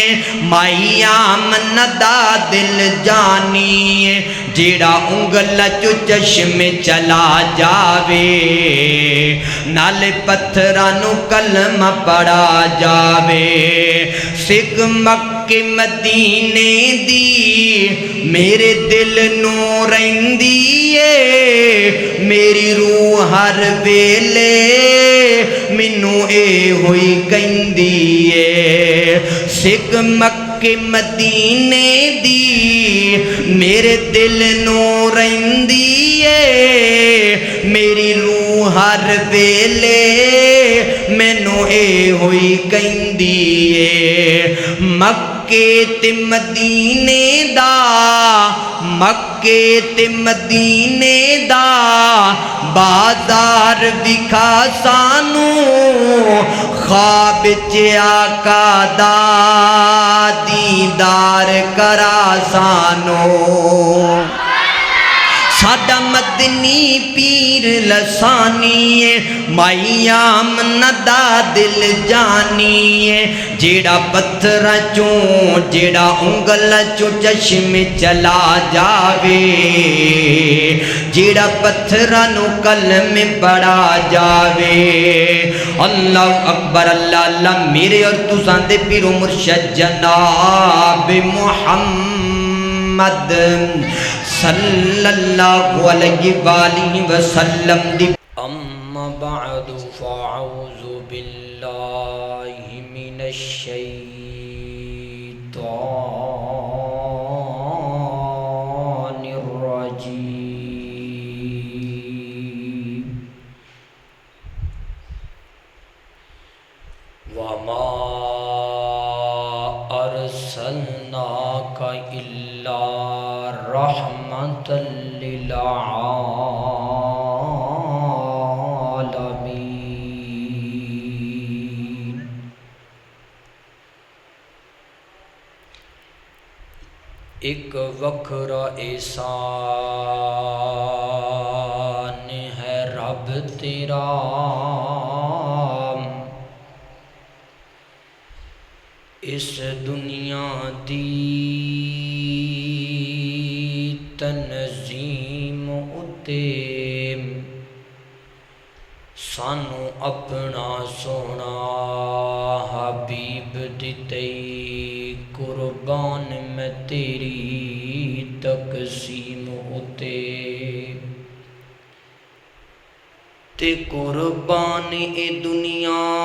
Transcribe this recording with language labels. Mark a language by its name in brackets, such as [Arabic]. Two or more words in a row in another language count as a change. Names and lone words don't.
[Punjabi] مائی آمنہ دا دل جانی جیڑا انگل چو چشم چلا جاوے نال پتھرانو کلمہ پڑا جاوے سکھ مکہ مدینے دی میرے دل نو رہندی میری روح ہر ویلے مینوں اے ہوئی کہندی سکھ مکہ مدینے دی میرے دل نو رہندی میری روح ہر ویلے مینوں اے ہوئی کہندی مکے تے مدینے دا مکے تے مدینے دا بازار دکھا سانو خواب چ آقا دا دیدار کرا سانو ساڈا مدنی پیر لسانی مائی آمنہ دا دل جانی جیڑا پتھراں چوں جیڑا انگل چوں چشم چلا جاوے جیڑا پتھراں نو کلم پڑا جاوے [Arabic] اللہ اکبر اللہ اللہ [Punjabi] میرے اور تساں دے پیر و مرشد جناب [Arabic] محمد صلی اللہ علیہ وآلہ وسلم دی اما بعد فاعوذ باللہ من الشیطان الرجیم وما ارسلناک الا رحمت للعالمین [Punjabi] ایک وکھرا احسان ہے رب تیرا اس دنیا دی تنظیم اتے سانو اپنا سونا حبیب دیتے قربان میں تیری تقسیم اتے تے قربان اے دنیا